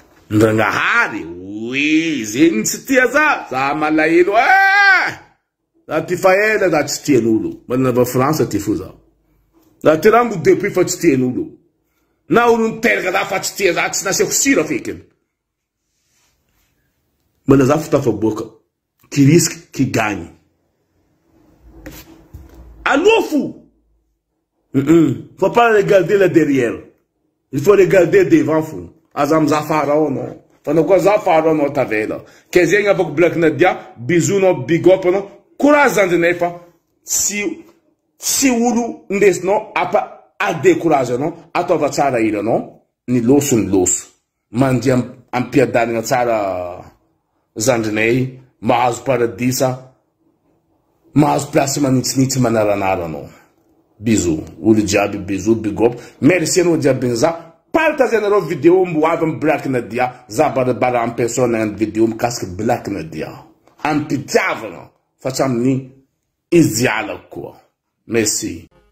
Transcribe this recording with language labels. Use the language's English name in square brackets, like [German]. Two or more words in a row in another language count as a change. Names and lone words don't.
[Malagasy] Ndraignahary, oe, zay ny tsy tia za, za malahelo, ah! Za ty fa ela, za tsy tian'olo. Mbola nava Frantsa ty fo za. Za ty rambo depuis fa tsy tian'olo. Na olo niteraka za fa tsy tia za, tsy nasiako sira fekiny. Mbola za fo tafaboaka. [French] Qui risque, qui gagne. [Malagasy] Aloha fo! Mm-mm. [French] Faut pas regarder le derrière. Il faut regarder devant fou. [Malagasy] Aza mizaha afara ao anao. Fa anao koa zaha afara ao anao tavela. Ke zegny avako Black Nadia, bisou anao, [English] big up [Malagasy] anao. Courage zandrinay fa tsy, tsy olo ndesinao apa-, adécourage anao, ataova tsara hira anao, ny loso ny loso. Mandia am-, ampiadanina tsara zandrinay, mahazo paradisa, mahazo place manintsinintsy manaranara anao. Bisou, olo jiaby, bisou, [English] big up. [Malagasy] Merci anao jiaby niza. Partagenareo video mbo avy amy Black Nadia. Za barabara amy personne nagnano video mikasiky Black Nadia. Ampitiavana, fa tsy amin'ny izy alako koa. [French] Merci.